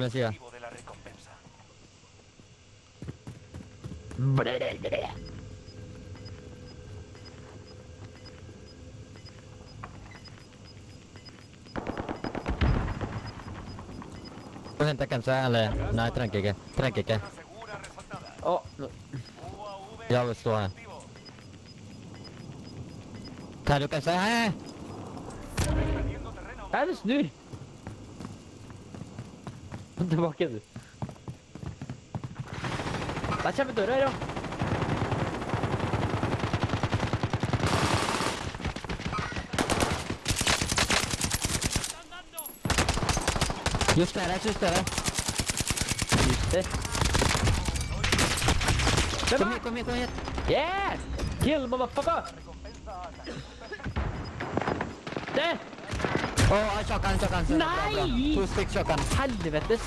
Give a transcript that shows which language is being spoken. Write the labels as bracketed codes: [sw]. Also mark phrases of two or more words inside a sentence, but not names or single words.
[es] Por encima. objetivo de la recompensa. [no] Få hente cansada, eller? Nei, trenger ikke. Trenger ikke. [es] Zona segura resaltada. [no] Å, nå. [es] UAV [no] Ja, vi står her. [es] activo. [no] Tar du cansada? Hæ? [es] Perdiendo terreno. [no] Nei, det snur! Tilbake, du. Der kommer døra her, ja. Juster her, juster her. Juster. Kom hit, kom hit, kom hit. [en] Yes! Kill, motherfucker! [no] Det! Å, [en] shotgun, shotgun. [no] Bra, bra. Nei! 2 stykk shotgun. Helvetes